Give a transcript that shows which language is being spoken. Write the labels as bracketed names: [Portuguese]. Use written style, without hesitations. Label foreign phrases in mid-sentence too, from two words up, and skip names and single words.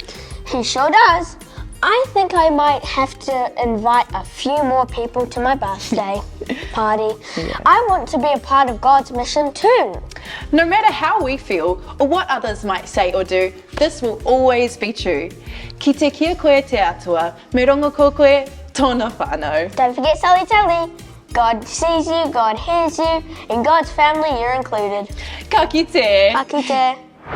[English] He sure does. I think I might have to invite a few more people to my birthday party. I want to be a part of God's mission too. No matter how we feel or what others might say or do, this will always be true. [Māori] Ki te kia koe te atua, me rongo ko koe tōna whānau. [English] Don't forget Sally Telly. God sees you, God hears you, in God's family you're included. [Māori] Ka kite. Ka kite.